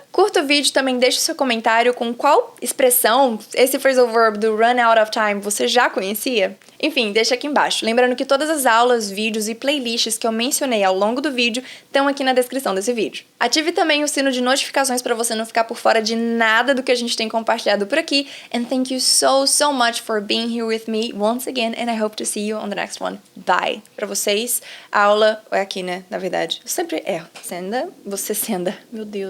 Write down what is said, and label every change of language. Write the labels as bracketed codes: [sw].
[pt] Curta o vídeo, também deixe o seu comentário com qual expressão esse phrasal verb do run out of time você já conhecia. Enfim, deixa aqui embaixo. Lembrando que todas as aulas, vídeos e playlists que eu mencionei ao longo do vídeo estão aqui na descrição desse vídeo. Ative também o sino de notificações para você não ficar por fora de nada do que a gente tem compartilhado por aqui. [en] And thank you so much for being being here with me once again, and I hope to see you on the next one. Bye! [pt] Pra vocês, a aula é aqui, né? Na verdade, eu sempre erro. Senda, você senda. Meu Deus.